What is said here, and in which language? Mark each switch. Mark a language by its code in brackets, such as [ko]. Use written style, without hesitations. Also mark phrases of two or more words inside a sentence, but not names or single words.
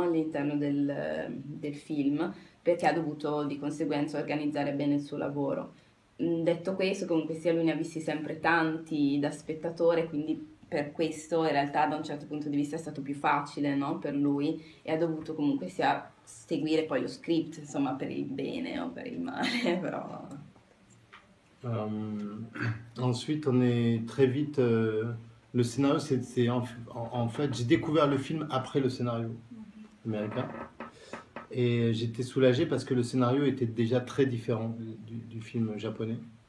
[it] All'interno del film, perché ha dovuto di conseguenza organizzare bene il suo lavoro. Detto questo, comunque sia lui ne ha visti sempre tanti da spettatore, quindi per questo in realtà da un certo punto di vista è stato più facile, no? Per lui, e ha dovuto comunque sia seguire poi lo script, insomma, per il bene o per il male, però... [fr] Ensuite, on est très vite... le scénario, en fait, j'ai découvert le film après le scénario américain. Et j'étais soulagé parce que le scénario était déjà très différent du film japonais.